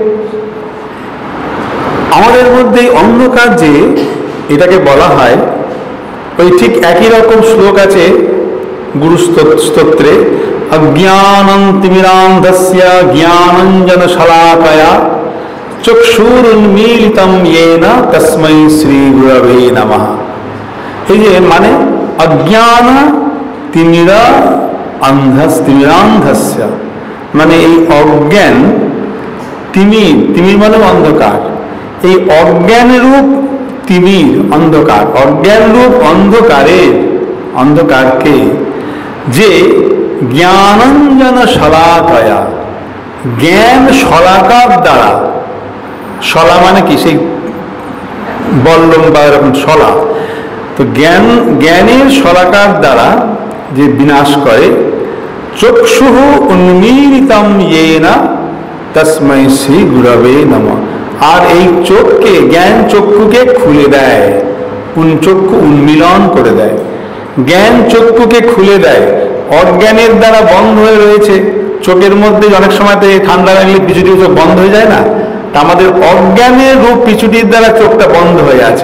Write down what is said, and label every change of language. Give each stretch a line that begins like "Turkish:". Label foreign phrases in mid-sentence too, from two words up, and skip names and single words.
Bangla: আমাদের মধ্যে অন্ধকার যে, এটাকে বলা হয়, ওই ঠিক একই রকম শ্লোক আছে গুরু স্তোত্রে,
Sanskrit: অজ্ঞানং তিমিরান্ধস্য জ্ঞানাঞ্জন শলাকয়া চক্ষুরুন্মীলিতম येन তস্मै শ্রী গুরবে নমঃ।
Bangla: এই যে মানে
Sanskrit: অজ্ঞান তিমিরান্ধস্য,
Bangla: মানে এই অজ্ঞান, তিমির, তিমির মানে অন্ধকার, এই অজ্ঞান রূপ তিমির অন্ধকার, অজ্ঞান রূপ অন্ধকারকে যে
Sanskrit: জ্ঞানাঞ্জন শলাকয়া,
Bangla: জ্ঞান শলাকার দ্বারা, শলা মানে কি সেই বল্লম বা এরকম শলা, তো জ্ঞানের শলাকার দ্বারা যে বিনাশ করে,
Sanskrit: চক্ষুঃ উন্মীলিতম येन তস্मै শ্রী গুরবে নমঃ।
Bangla: আর এই চোখকে, জ্ঞান চক্ষুকে খুলে দেয়, চক্ষু উন্মিলন করে দেয়, জ্ঞান চক্ষুকে খুলে দেয়। অজ্ঞানের দ্বারা বন্ধ হয়ে রয়েছে চোখের মধ্যে, অনেক সময় তো ঠান্ডা লাগলে পিছুটি চোখ বন্ধ হয়ে যায় না, তা আমাদের অজ্ঞানের রূপ পিছুটির দ্বারা চোখটা বন্ধ হয়ে আছে।